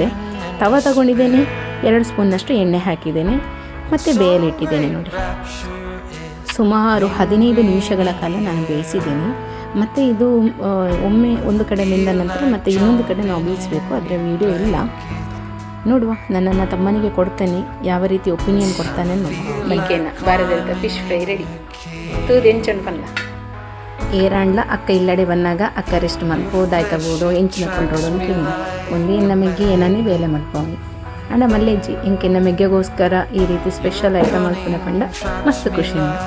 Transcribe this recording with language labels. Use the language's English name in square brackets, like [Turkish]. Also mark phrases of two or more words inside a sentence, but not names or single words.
[Kannada] ತವ ತಗೊಂಡಿದ್ದೇನೆ, 2 ಸ್ಪೂನ್ನಷ್ಟು ಎಣ್ಣೆ ಹಾಕಿದ್ದೇನೆ, ಮತ್ತು ಬೇಯಲಿಟ್ಟಿದ್ದೇನೆ. ನೋಡಿ, ಸುಮಾರು 15 ನಿಮಿಷಗಳ ಕಾಲ ನಾನು ಬೇಯಿಸಿದ್ದೇನೆ. ಮತ್ತು ಇದು ಒಮ್ಮೆ ಒಂದು ಕಡೆ ಬೆಂದ ನಂತರ ಮತ್ತು ಇನ್ನೊಂದು ಕಡೆ ನಾವು ಬೇಯಿಸಬೇಕು. ಅದರ ವಿಡಿಯೋ ಇಲ್ಲ, ನೋಡುವ. ನನ್ನ ತಮ್ಮನಿಗೆ ಕೊಡ್ತೇನೆ, ಯಾವ ರೀತಿ ಒಪಿನಿಯನ್ ಕೊಡ್ತಾನೆ ನೋಡಿ. [Tulu] ಮಲ್ಕೇನ ಬಾರದಂತ [English] fish fry ready [Tulu] ತೂದು ಎಂಚಂಡು ಪಲ್ಲ ಏರಾಂಡ್ಲ ಅಕ್ಕ ಇಲ್ಲಡೆ ಬನ್ನಾಗ ಅಕ್ಕ ರೆಸ್ಟ್ ಮಲ್ಪೋದಾಯ್ತ ಬೋಡು ಎಂಚಿನ ಕೊಂಡ್ರೋಡು ಅಂತೀನಿ. ಒಂದು ಎನ್ನ ಮೆಗ್ಗೆ ಏನನ್ನೇ ಬೇಲೆ ಮಲ್ಪೋಂಗಿ ಅಂಡ ಮಲ್ಲೆಜ್ಜಿ ಇಂಕೆನ್ನ ಮೆಗ್ಗೆಗೋಸ್ಕರ ಈ ರೀತಿ [English] special item [Tulu] ಮಲ್ಪುನ ಪಂಡ ಮಸ್ತ್ ಖುಷಿ.